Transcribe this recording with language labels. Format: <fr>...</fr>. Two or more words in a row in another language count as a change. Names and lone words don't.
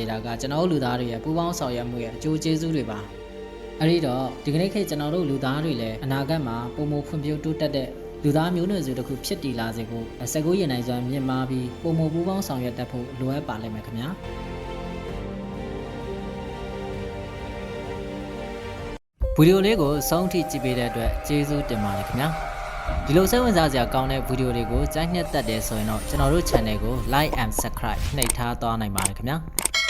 <my>တာကကျွန်တော်လူသားတွေရဲ့ပူးပေါင်းဆောင်ရွက်မှုရဲ့အကျိုးကျေးဇူးတွေပါ။အဲဒီတော့ဒီကနေ့ခေတ်ကျွန်တော်တို့လူသားတွေလည်းအနာဂတ်မှာပုံမဖွံ့ဖြိုးတိုးတက်တဲ့လူသားမျိုးနွယ်စုတစ်ခုဖြစ်တည်လာစေဖို့စိတ်ကူးယဉ်နိုင်စွမ်းမြင့်မားပြီးပုံမပူးပေါင်းဆောင်ရွက်တတ်ဖို့လိုအပ်ပါလိမ့်မယ်ခင်ဗျာ ဗီဒီယိုလေးကိုအဆုံးထိကြည့်ပေးတဲ့အတွက်ကျေးဇူးတင်ပါတယ်ခင်ဗျာဒီလိုစိတ်ဝင်စားစရာကောင်းတဲ့ဗီဒီယိုတွေကိုကြိုက်နှစ်သက်တယ်ဆိုရင်တော့ကျွန်တော်တို့ channel ကို</my> <en>like and subscribe</en> <my>နှိပ်ထားသွားနိုင်ပါတယ်ခင်ဗျာ</my>